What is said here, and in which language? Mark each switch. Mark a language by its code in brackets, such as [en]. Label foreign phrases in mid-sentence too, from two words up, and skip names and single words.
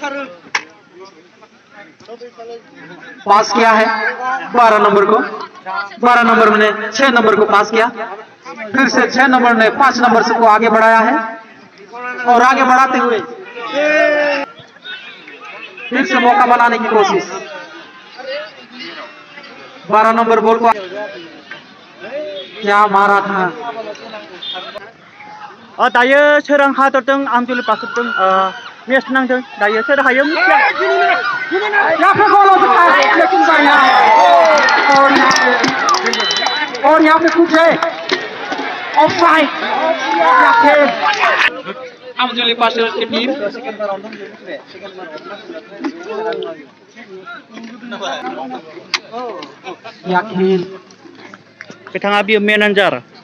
[hi] पास किया है 12 नंबर को 12 नंबर ने 6 नंबर को पास किया फिर से 6 नंबर ने 5 नंबर को आगे बढ़ाया है और आगे बढ़ाते हुए फिर से मौका बनाने की कोशिश 12 नंबर बॉल को क्या मारा था [brx] दायो सोरां हादरदों आमजुलि बारसोमदों मेच नांदों दायो सोर हायो मिथिया [hi] यहाँ पे गोल हो सकता है लेकिन और यहाँ पे कुछ है ऑफसाइड आमजुली पार्सल की टीम याकीन [brx] बिथाङा बियो मेनेजार